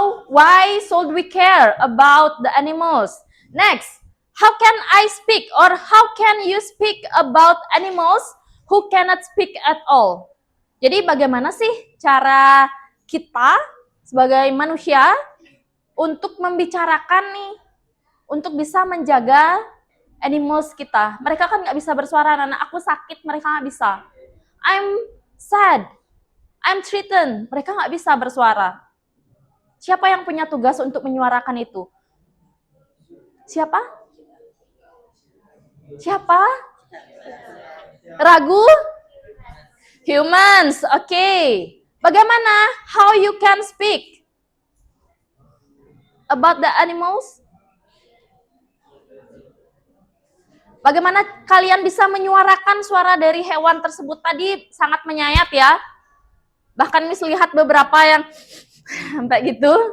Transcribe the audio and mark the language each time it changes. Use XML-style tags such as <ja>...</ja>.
<en>Why should we care about the animals? Next. How can I speak or how can you speak about animals who cannot speak at all?</en> <id>Jadi bagaimana sih cara kita sebagai manusia untuk membicarakan nih, untuk bisa menjaga animals kita. Mereka kan nggak bisa bersuara, anak aku sakit, mereka nggak bisa.</id> <en>I'm sad, I'm threatened,</en> <id>mereka nggak bisa bersuara. Siapa yang punya tugas untuk menyuarakan itu? Siapa? Siapa? Ragu? Humans, oke. Bagaimana?</id> <en>How you can speak about the animals?</en> <id>Bagaimana kalian bisa menyuarakan suara dari hewan tersebut? Tadi sangat menyayat ya. Bahkan Miss lihat beberapa yang sampai gitu.</id>